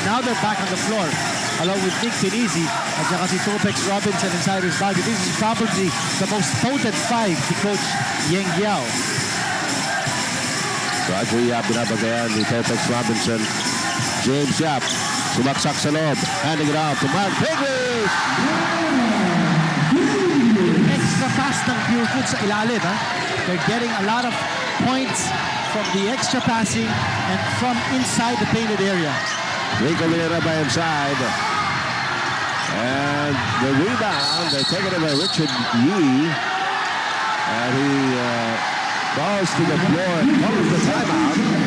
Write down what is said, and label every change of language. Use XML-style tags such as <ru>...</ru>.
<en>Now they're back on the floor, along with Nick Pinisi at saka si Topex Robinson and Cyrus Baguio. This is probably the most potent five to Coach Yang Giao.</en> <tl>Roger Yap binabagayan ni Topex Robinson. James Yap sumaksak sa loob.</tl> <en>Handing it off to Mark Pingles.</en> <tl>Extra pass ng Purefoods sa ilalim.</tl> <en>They're getting a lot of points from the extra passing and from inside the painted area. Rico Villena by inside. And the rebound, they take it by Richard Yee. And he falls to the floor and calls the timeout.</en>